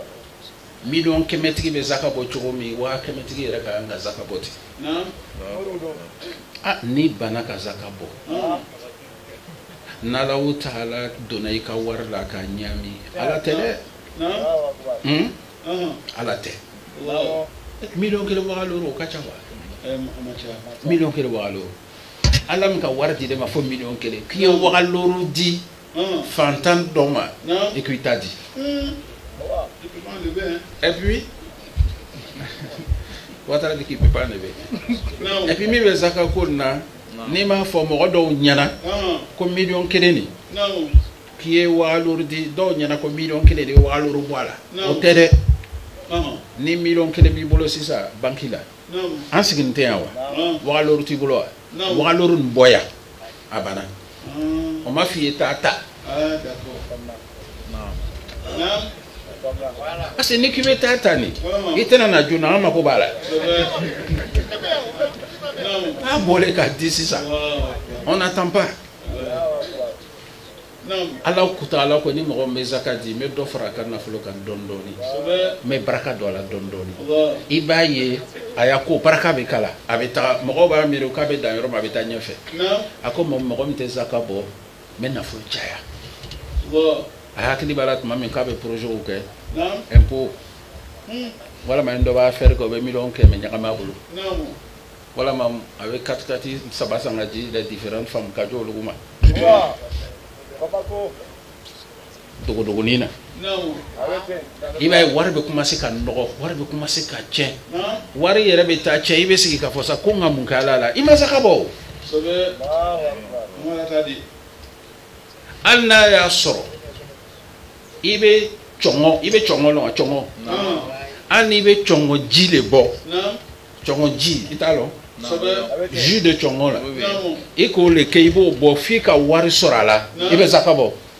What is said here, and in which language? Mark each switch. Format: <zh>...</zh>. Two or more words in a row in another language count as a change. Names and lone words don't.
<bm>miliyɔn kɛmɛ tigi bɛ zaka bɔ cogo min wa kɛmɛ tigi yɛrɛ ka kan ka zaka bɔ ten ni bana ka zaka bɔ n'Alahu Taala donna i ka wari la ka ɲami ala tɛ dɛ</bm> <ar>الله أكبر.</ar> <bm>ala tɛ miliyɔn kelen wagaloro o ka ca wa miliyɔn kelen wagaloro ala min ka wari di de ma fo miliyɔn kelen k'i ye wagaloro di fantan dɔ ma</bm> <fr>et puis</fr> <bm>t'a di</bm> <fr>et puis</fr> <bm>watara de k'i</bm> <fr>peut pas lever et puis</fr> <bm>min bɛ zaka ko na n'i m'a fɔ mɔgɔ dɔw ɲɛna ko miliyɔn kelen ni k'i ye wagaloro di dɔw ɲɛna ko miliyɔn kelen de ye wagaloro bɔ a la o tɛ dɛ ni miliyɔn kelen b'i bolo sisan banki la an sigin tɛ yan wa wagaloro t'i bolo wa wagaloro nin bɔ yan a banna o ma f'i ye taa ta</bm> <fr>parce que</fr> <bm>ni k'i bɛ taa ta ni i tɛna na joona an mako b'a la a bɔlen k'a di sisan</bm> <fr>on n'attend pas</fr> <bm>ala kuta ala ko ni mɔgɔ min bɛ zaka di n bɛ dɔ fara a ka nafolo kan dɔɔni dɔɔni n bɛ baraka don a la dɔɔni dɔɔni i b'a ye a y'a ko baraka bɛ k'a la a bɛ taga mɔgɔw b'a miiri k'a bɛ dan yɔrɔ min a bɛ taa ɲɛfɛ a ko mɔgɔ min tɛ zaka bɔ n bɛ nafolo caya a hakili b'a la tuma min k'a bɛ projet kɛ impôt walama ni dɔ b'a fɛɛrɛ kɛ o bɛ miliyɔn kɛmɛ ɲagami a bolo walama a bɛ katikati saba san ka di</bm> <fr>les différentes femmes</fr> <bm>ka jɔ olu ma dogodogonin na i b'a ye wari bɛ commencer ka nɔgɔ wari bɛ commencer ka tiɲɛ wari yɛrɛ bɛ taa tiɲɛ i bɛ sigi ka fɔ sa ko n ka mun kɛ ala la i ma zaka bɔ hali n'a y'a sɔrɔ i bɛ cɔngɔ lɔn cɔngɔ hali n'i bɛ cɔngɔ ji de bɔ cɔngɔ ji i t'a lɔn</bm> <fr>jus de</fr> <bm>cɔngɔ la i k'o le kɛ i b'o bɔ f'i ka wari sɔrɔ a la i bɛ zaka bɔ</bm>